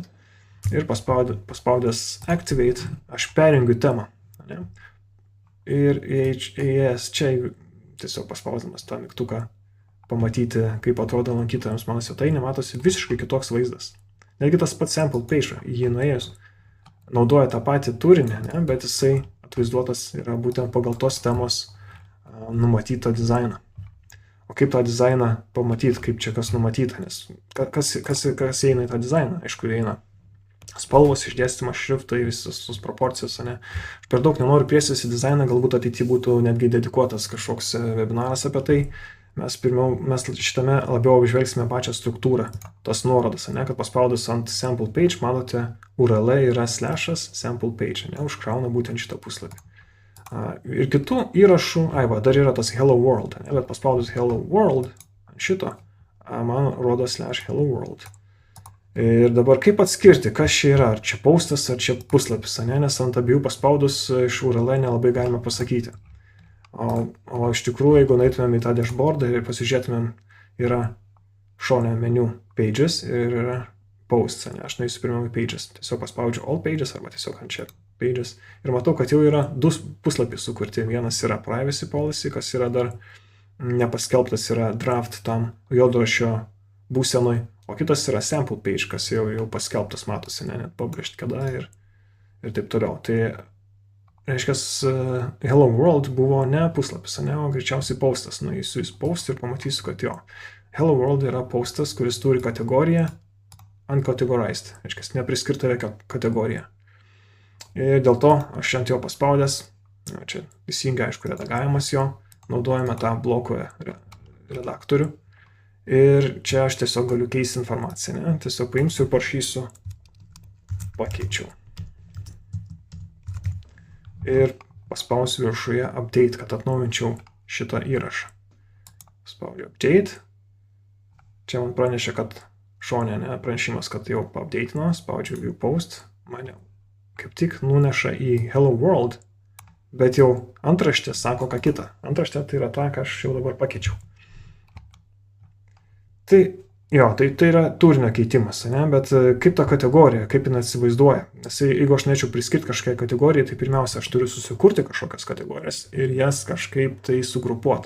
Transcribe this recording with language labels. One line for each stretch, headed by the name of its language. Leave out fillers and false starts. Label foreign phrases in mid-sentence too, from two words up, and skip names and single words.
Lithuanian: Ir paspaudęs Activate, aš perjungiu temą. Ir įėjęs čia, tiesiog paspausdamas tą mygtuką, pamatyti, kaip atrodo lankytojams mano svetainė, matosi visiškai kitoks vaizdas. Netgi tas pats
English: sample page,
Lithuanian: jį nuėjus, naudoja tą patį turinį, ne, bet jisai atvaizduotas yra būtent pagal tos temos numatytą dizainą. O kaip tą dizainą pamatyti, kaip čia kas numatyta, nes kas eina į tą dizainą, aišku, eina spalvos, išdėstymas, šriftai, visos proporcijos, ne. Aš per daug nenoriu plėstis į dizainą, galbūt ateityje būtų netgi dedikuotas kažkoks webinaras apie tai. Mes šitame labiau apžvelgsime pačią struktūrą, tas nuorodas, ne, kad paspaudus ant
English: sample page,
Lithuanian: matote, URL yra /
English: sample page,
Lithuanian: ne, užkrauna būtent šitą puslapį. Ir kitų įrašų, dar yra tas
English: hello world,
Lithuanian: ne, bet paspaudus
English: hello world,
Lithuanian: ant šito, man rodo /
English: hello world.
Lithuanian: Ir dabar kaip atskirti, kas čia yra, ar čia postas, ar čia puslapis, ne, nes ant abiejų paspaudus iš URL nelabai galima pasakyti. O iš tikrųjų, jeigu nueitumėm į tą dashboardą ir pasižiūrėtumėm, yra šone meniu pages ir yra posts, ne, aš nueisiu pirmiau į pages, tiesiog paspaudžiu
English: all pages
Lithuanian: arba tiesiog ant čia pages ir matau, kad jau yra 2 puslapiai sukurti, vienas yra
English: privacy policy,
Lithuanian: kas yra dar nepaskelbtas, yra draft tam juodraščio būsenoj, o kitas yra
English: sample page,
Lithuanian: kas jau paskelbtas matosi, ne, net published kada ir taip toliau. Tai reiškia,
English: hello world
Lithuanian: buvo ne puslapis, ne, o greičiausiai postas. Nueisiu į post ir pamatysiu, kad jo.
English: Hello world
Lithuanian: yra postas, kuris turi kategoriją uncategorized. Reiškia, nepriskirta jokia kategorija. Ir dėl to aš ant jo paspaudęs, čia įsijungia, aišku, redagavimas jo, naudojame tą bloko redaktorių. Ir čia aš tiesiog galiu keisti informaciją, ne, tiesiog paimsiu ir parašysiu pakeičiau. Ir paspausiu viršuje update, kad atnaujinčiau šitą įrašą. Spaudžiu update. Čia man pranešė, kad šone, ne, pranešimas, kad jau update'ino, spaudžiu
English: view post,
Lithuanian: mane kaip tik nuneša į
English: hello world,
Lithuanian: bet jau antraštė sako ką kitą. Antraštė tai yra ta, ką aš jau dabar pakeičiau. Tai yra turinio keitimas, ne, bet kaip ta kategorija, kaip jinai atsivaizduoja. Nes jeigu aš norėčiau priskirti kažkokiai kategorijai, tai pirmiausia, aš turiu susikurti kažkokias kategorijas ir jas kažkaip tai sugrupuoti.